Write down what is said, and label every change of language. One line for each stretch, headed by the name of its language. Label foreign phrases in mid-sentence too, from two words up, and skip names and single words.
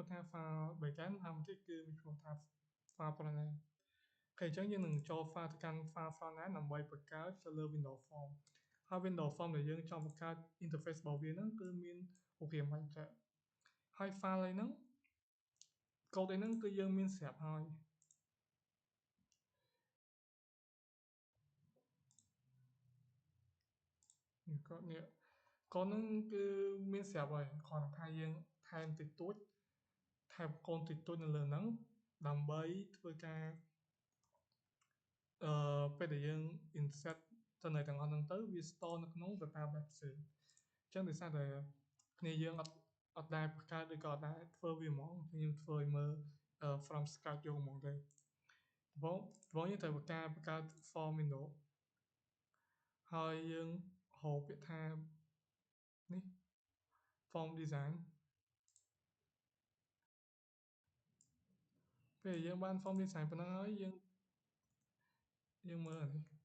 Khmer: ថា
English: file backend
Khmer: ហើយមួយទៀតគឺមានឈ្មោះថា
English: file front end
Khmer: អូខេអញ្ចឹងយើងនឹងចូល file ទៅកាន់
English: file front end
Khmer: ដើម្បីបង្កើតទៅលើ Windows Form ហើយ Windows Form ដែលយើងចង់បង្កើត interface របស់វាហ្នឹងគឺមានរូបរាងបែបនេះហើយ file អីហ្នឹង code អីហ្នឹងគឺយើងមានស្រាប់ហើយ នេះ code នេះ code ហ្នឹងគឺមានស្រាប់ហើយគ្រាន់តែថាយើងថែមតិចតួចថែមកូនតិចតួចនៅលើហ្នឹងដើម្បីធ្វើការ ពេលដែលយើង insert ចំណុចទាំងអស់ហ្នឹងទៅវា store នៅក្នុង database ផ្សេងអញ្ចឹងដោយសារ តែគ្នាយើងអត់ដែលបង្កើតឬក៏អត់ដែលធ្វើវាហ្មងខ្ញុំធ្វើឲ្យមើល
English: from scratch
Khmer: យកហ្មងទៅដំបូងយើងត្រូវបង្កើត
English: form window
Khmer: ហើយយើងហៅពាក្យថានេះ
English: form design
Khmer: ពេលយើងបាន
English: form design
Khmer: ប៉ុណ្ណឹងហើយយើងមើលនេះ